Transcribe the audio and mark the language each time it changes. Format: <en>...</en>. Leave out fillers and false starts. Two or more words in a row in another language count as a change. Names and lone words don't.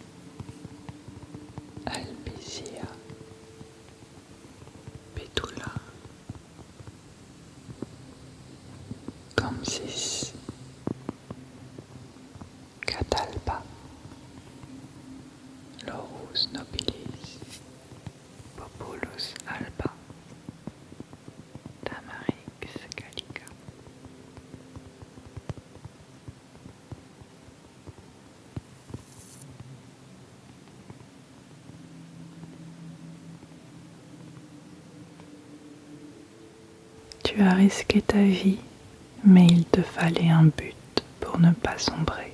<fr>Albizia, Betula, Compsis, Catalpa, Laurus nobilis, Populus alba, Tamarix gallica. Tu as risqué ta vie, mais il te fallait un but pour ne pas sombrer.</fr>